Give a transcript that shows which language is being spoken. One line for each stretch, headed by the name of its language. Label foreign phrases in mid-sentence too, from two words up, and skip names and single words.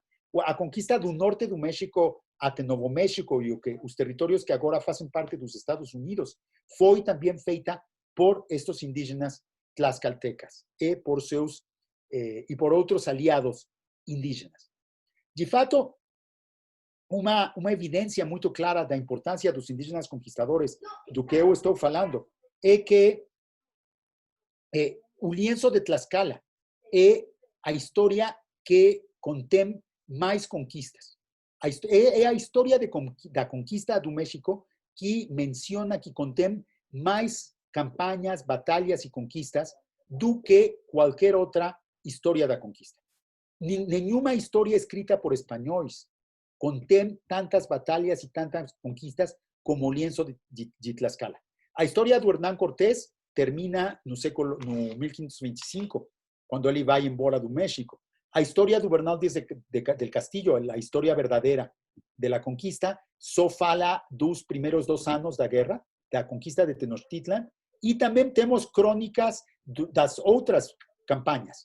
Portuguese: A conquista do norte do México até Novo México e os territórios que agora fazem parte dos Estados Unidos foi também feita por estes indígenas tlaxcaltecas e por outros aliados indígenas. De fato, uma evidência muito clara da importância dos indígenas conquistadores, do que eu estou falando, é que o lienzo de Tlaxcala é a história que contém mais conquistas. É a história da conquista do México que menciona, que contém mais campanhas, batalhas e conquistas do que qualquer outra história da conquista. Nenhuma história escrita por espanhóis contém tantas batalhas e tantas conquistas como o lienzo de Tlaxcala. A história do Hernán Cortés termina no 1525, quando ele vai embora do México. A história do Bernal Díaz del Castillo, a história verdadeira da conquista, só fala dos primeiros 2 anos da guerra, da conquista de Tenochtitlan, e também temos crônicas das outras campanhas.